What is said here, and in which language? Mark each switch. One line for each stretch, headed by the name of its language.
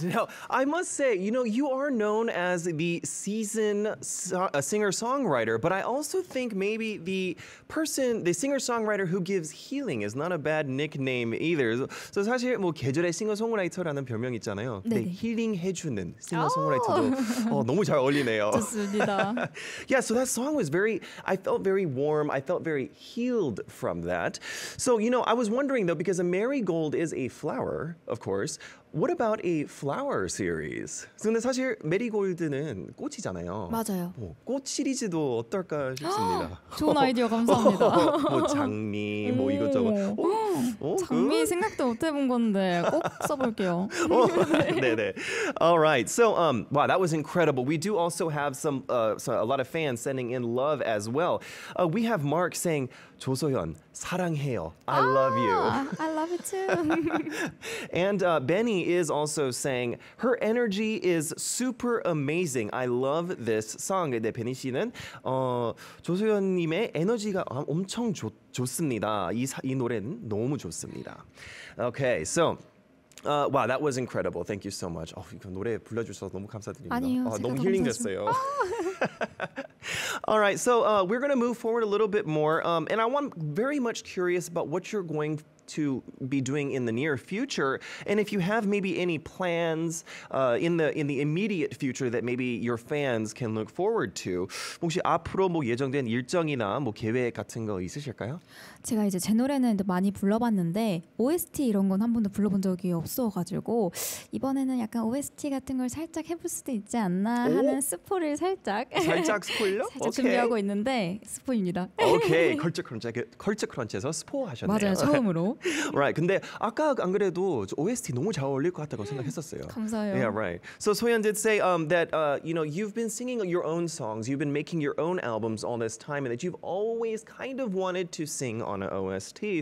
English: Now, I must say, you are known as the seasoned singer-songwriter, but I also think maybe the singer-songwriter who gives healing is not a bad nickname either.
Korean: So 사실 뭐 계절의 싱어송라이터라는 별명 있잖아요. 근데 네네. 힐링 해주는 싱어송라이터도 너무 잘 어울리네요. 좋습니다.
English: Yeah, so that song was I felt very warm. I felt very healed from that. So, I was wondering though, because a marigold is a flower, of course. What about a flower series?
Korean: 근데 사실 메리골드는 꽃이잖아요. 맞아요. 꽃 시리즈도 어떨까 싶습니다. 좋은 아이디어 감사합니다. 뭐 장미, 뭐 이것저것. 장미 생각도 못 해본 건데 꼭 써볼게요. 네네.
English: All right. So, wow, that was incredible. We do also have a lot of fans sending in love as well. We have Mark saying, 조소연,
Korean: 사랑해요.
English: I love you. I love it too. And Benny is also saying, her energy is super amazing. I love this song.
Korean: 네, 베니 씨는 조소연님의 에너지가 엄청 좋습니다. 이 노래는 너무 좋습니다.
English: Okay, so. Wow, that was incredible. Thank you so much.
Korean: 이거 노래 불러주셔서 너무 감사드립니다. 아니요, 너무 제가 힐링 됐어요.
English: All right, so we're going to move forward a little bit more, and I'm very much curious about what you're going to be doing in the near future, and if you have maybe any plans in the immediate future that maybe your fans can look forward to.
Korean: 혹시 앞으로 뭐 예정된 일정이나 뭐 계획 같은 거 있으실까요? 제가 이제 제 노래는 많이 불러봤는데 OST 이런 건 한 번도 불러본 적이 없어가지고 이번에는 약간 OST 같은 걸 살짝 해볼 수도 있지 않나 하는 스포를 살짝 스포일러? 살짝 준비하고 있는데 스포입니다. 오케이, 컬처 크런치에서 스포 하셨네요. 맞아요, 처음으로.
English: Right.
Korean: 근데 아까 안 그래도 OST 너무 잘 어울릴 것 같다고 생각했었어요. 감사해요.
English: Yeah, right. So Soyeon did say that you've been singing your own songs, you've been making your own albums all this time, and that you've always kind of wanted to sing on an OST.